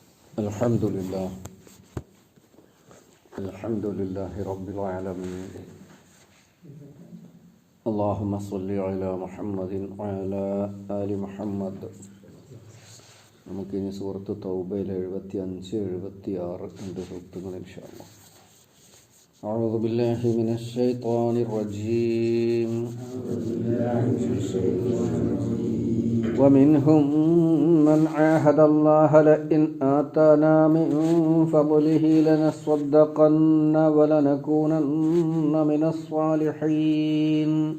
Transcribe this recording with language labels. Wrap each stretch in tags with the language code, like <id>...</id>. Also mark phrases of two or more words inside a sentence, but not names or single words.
<ar>الحمد لله رب العالمين. اللهم صل على محمد وعلى آل محمد.</ar> <ml>നമുക്കിനി സൂറത്ത് തൗബയിൽ 75-76 സൂക്തങ്ങൾ</ml> <ar>إن شاء الله. أعوذ بالله من الشيطان الرجيم. ومنهم من عاهد الله لئن آتانا من فضله لنصدقن ولنكونن من الصالحين.</ar>